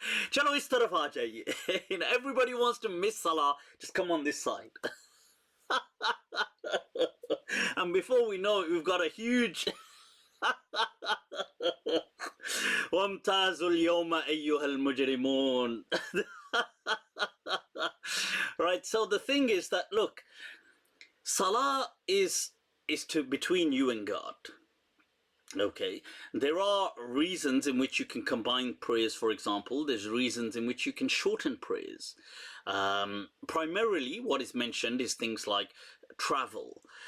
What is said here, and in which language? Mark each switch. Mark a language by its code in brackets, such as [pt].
[hi] Chalo is taraf aa jaiye. [en] You know, everybody wants to miss salah, just come on this side. And before we know it, we've got a huge... [ar] وامتازوا اليوم أيها المجرمون. [en] Right, so the thing is that, look, salah is between you and God. Okay, there are reasons in which you can combine prayers, for example. There's reasons in which you can shorten prayers. Primarily, what is mentioned is things like travel.